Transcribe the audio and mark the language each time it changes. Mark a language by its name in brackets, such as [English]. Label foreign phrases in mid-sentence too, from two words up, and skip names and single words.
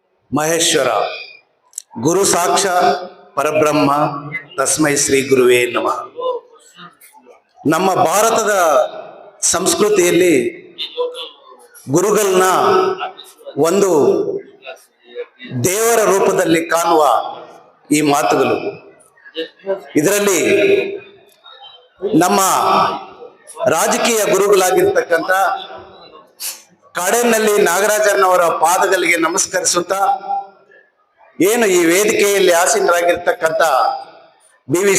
[Sanskrit] ಮಹೇಶ್ವರ ಗುರು ಸಾಕ್ಷಾತ್ ಪರಬ್ರಹ್ಮ ತಸ್ಮೈ ಶ್ರೀ ಗುರುವೇ ನಮಃ. [Kannada] ನಮ್ಮ ಭಾರತದ ಸಂಸ್ಕೃತಿಯಲ್ಲಿ ಗುರುಗಳನ್ನ ಒಂದು ದೇವರ ರೂಪದಲ್ಲಿ ಕಾಣುವ ಈ ಮಾತುಗಳು. ಇದರಲ್ಲಿ ನಮ್ಮ ರಾಜಕೀಯ ಗುರುಗಳಾಗಿರ್ತಕ್ಕಂಥ ಕಾಡೇನಹಳ್ಳಿ ನಾಗರಾಜನವರ ಪಾದಗಳಿಗೆ ನಮಸ್ಕರಿಸುತ್ತಾ, ಏನು ಈ ವೇದಿಕೆಯಲ್ಲಿ ಆಸೀನರಾಗಿರ್ತಕ್ಕಂಥ ಬಿ.ವಿ.